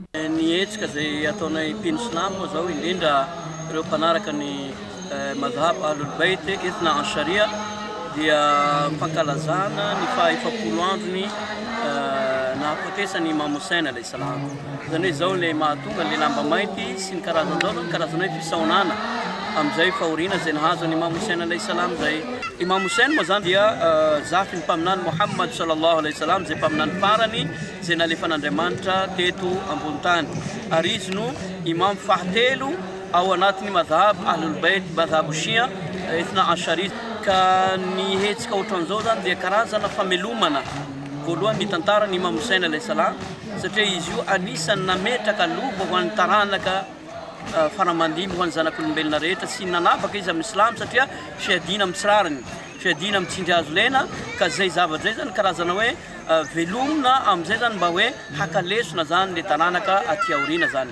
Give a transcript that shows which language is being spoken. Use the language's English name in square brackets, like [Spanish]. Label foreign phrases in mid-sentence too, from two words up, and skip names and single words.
[Malagasy] Ny hetsika zay ataonay mpino Silamo zao indrindra ireo mpanaraka ny madhhab Ahlul Bayt Ithna Asharia dia fankalazana ny faha-efapolo androny nahafatesany Imam Hussein [Arabic] عليه السلام. [Malagasy] Zany hoe zao le mahatonga le lamba mainty sy ny karazana zao karazana hoe fisaonana amin'izay fahoriana zay nahazo ny Imam Hussein alayhi salam zay. Imam Hussein moa zany dia zafy ny mpaminany Muhammad [Arabic] صلى الله عليه سلام [Malagasy] zay mpaminany farany zay nalefan'Andriamanitra teto ambony tany. Ary izy no imam fahatelo ao anatin'ny madhab Ahlul Bayt madhab Shia Ithna Ashari. Ka ny hetsika ohatran'izao zany dia karazana famelomana voalohany ny tantaran'ny Imam Hussein [Arabic] عليه السلام [Malagasy] satria izy io anisan'ny nametraka lova ho an'ny taranaka faramandimby ho an'ny zanak'olombelona rehetra sy nanavaka izy amin'ny Islam satria fiadina amin'ny tsirariny, fiadina mitsindry azo lena ka zay zavatra zay zany karazana hoe velomina amin'izay zany mba hoe hakalesona zany le taranaka aty aoriana zany.